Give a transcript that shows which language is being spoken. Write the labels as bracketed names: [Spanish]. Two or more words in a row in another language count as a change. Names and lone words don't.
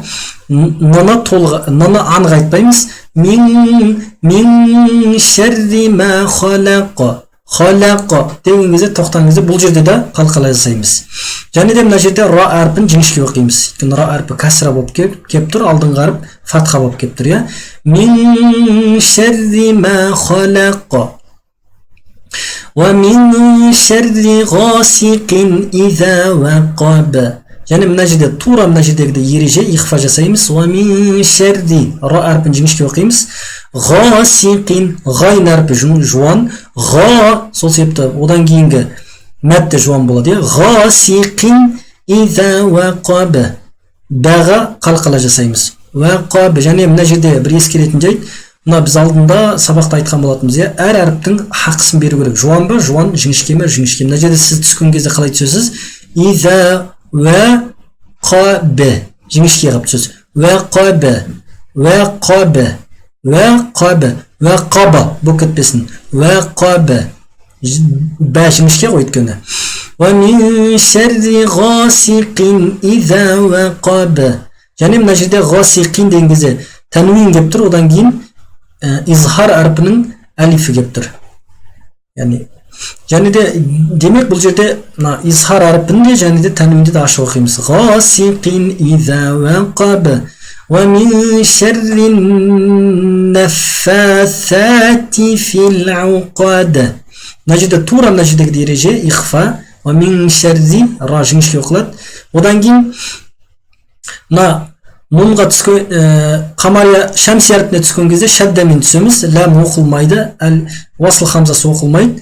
[Kazakh] Наны анға айтпаймыз. [Arabic] مِن شَرِّ مَا خَلَقَ. [Kazakh] Халақ деген кезде тоқтаңызды бұл жерде де қалқалай жасаймыз. Және де мына жерде ра әрпін жіңішке оқимыз. Ра әрпі кәсіра болып кеп тұр, алдыңғы әріп фатха болып кеп тұр, я. [Arabic] مِن شَرِّ مَا خَلَقَ. وَمِنْ شَرِّ غَاسِقٍ إِذَا وَقَبَ. [Kazakh] Яғни мына жерде тура мына жердегі ереже ихфа жасаймыз. [Arabic] وَمِنْ شَرِّ [Kazakh] ра әрпін жіңішке оқимыз. غَاسِقٍ ғайн әрпі жуан. Ға сол себепті одан кейінгі мәтті жуан болады. [Arabic] غَاسِقٍ إِذَا وَقَبَ. [Kazakh] Бәға қалқала жасаймыз. وَقَبَ. Және мына жерде бір ескеретін жайт. Мына біз алдында сабақта айтқан болатынбыз, я. Әр әріптің хақысын беру керек. Жуан ба, жуан, жіңішке ме, жіңішке. Мына жерде сіз түскен кезде қалай түсесіз? [Arabic] إِذَا وَقَبَ. [Kazakh] Жіңішке қылып түсесіз. [Arabic] وَقَبَ. وَقَبَ. وَقَبِ. وَقَبَ. [Kazakh] Бұл кетпесін. Ва қабы. Бә жіңішке қой өйткені. [Arabic] وَمِنْ شَرِّ غَاسِقٍ إِذَا وَقَبَ. [Kazakh] Және мына жерде ғасиқин деген кезде тәнуин кеп тұр, одан кейін изхар әрпінің әлифі кеп тұр. Және де демек бұл жерде изхар әрпінде және де тәнуинде де ашық оқимыз. [Arabic] غَاسِقٍ إِذَا وَقَبَ وَمِنْ شَرِّ النَّفَّاثَاتِ فِي الْعُقَدِ. [Kazakh] Мына жерде тура мына жердегі ереже ихфа. [Arabic] وَمِنْ شَرِّ [Kazakh] ра жіңішке оқылады. Одан кейін нунға түскен қамария шәмси әрпіне түскен кезде шәддамен түсеміз. Ләм оқылмайды, уасыл хамзасы оқылмайды.